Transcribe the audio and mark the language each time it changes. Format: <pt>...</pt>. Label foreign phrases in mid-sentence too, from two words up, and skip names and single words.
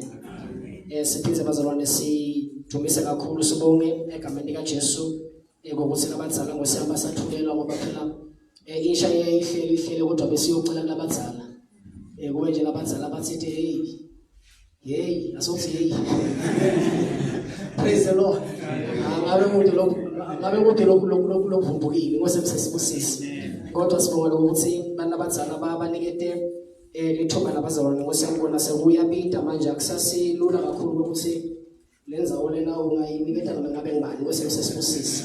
<ss>Siphize bazalwane sidumise kakhulu sibonge egameni likaJesu ukuthi labadzala ngosiyamba sathulelwa ngoba phela insha ihleli kodwa besiyocela labadzala kube nje labadzala bathi hey asothi hey</ss> <en>praise the Lord.</en> <ss>Ngabe kude lokuvumbukile Nkosi sisibusise kodwa sibonga ukuthi labadzala babanikete lithuba labazalwane Nkosi yangibona sekuyapita manje akusasilula kakhulu ukuthi lenzawo lena ungayiniketa noma ngabe ngibani Nkosi sisibusise.</ss>